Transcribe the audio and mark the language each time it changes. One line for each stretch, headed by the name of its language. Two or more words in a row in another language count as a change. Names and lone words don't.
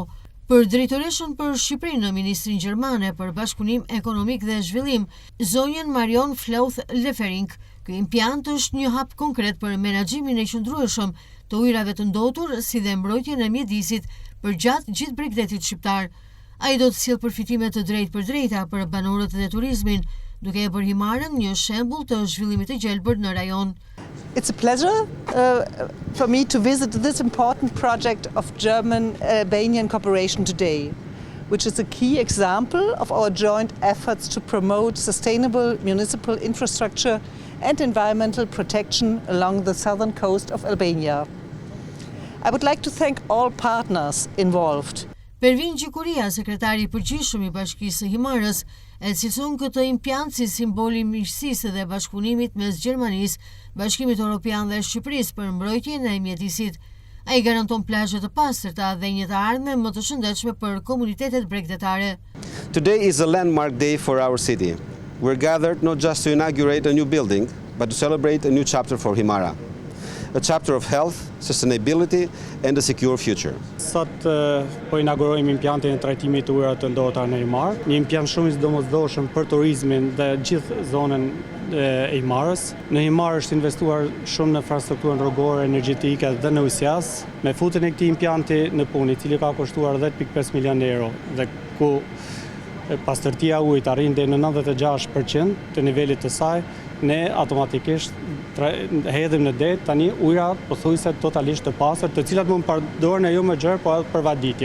Albanian: Për drejtoreshën për Shqipërinë në Ministrinë Gjermane për Bashkëpunim Ekonomik dhe Zhvillim, zonjën Marion Flauth Lefering, ky impjant është një hap konkret për menaxhimin e qëndrueshëm të ujrave të ndotur, si dhe mbrojtjen e mjedisit përgjatë gjithë bregdetit shqiptar. Ai do të sjellë përfitime të drejtë për drejta për banorët dhe turizmin, duke e bërë Himarën një shembull të zhvillimit të gjelbër në rajon.
English: It's a pleasure for me to visit this important project of German-Albanian cooperation today, which is a key example of our joint efforts to promote sustainable municipal infrastructure and environmental protection along the southern coast of Albania. I would like to thank all partners involved.
Albanian: Pervin Gjikuria, sekretari i përgjithshëm i Bashkisë së Himarës, e cilëson këtë impjant si simboli miqësisë dhe bashkëpunimit mes Gjermanisë, Bashkimit Evropian dhe Shqipërisë për mbrojtjen e mjedisit. Ai garanton plazhe të pastërta dhe një të ardhme më të shëndetshme për komunitetet bregdetare.
English: Today is a landmark day for our city. We're gathered not just to inaugurate a new building, but to celebrate a new chapter for Himara. A chapter of health, sustainability and a secure future.
Albanian: Sot po inaugurojmë impjantin e trajtimit të ujrave të ndotura në Himar, një impjant shumë i domosdoshëm për turizmin dhe gjithë zonën e Himarës. Në Himar është investuar shumë në infrastrukturën rrugore, energjetike dhe në ujësjas, me futjen e këtij impjanti në punë, i cili ka kushtuar 10.5 milion euro dhe ku pastërtia e ujit arrin deri në 96% të nivelit të saj, ne automatikisht hedhim në det tani ujra pothuajse totalisht të pastër, të cilat mund përdoren jo më gjerë, por edhe për vaditje.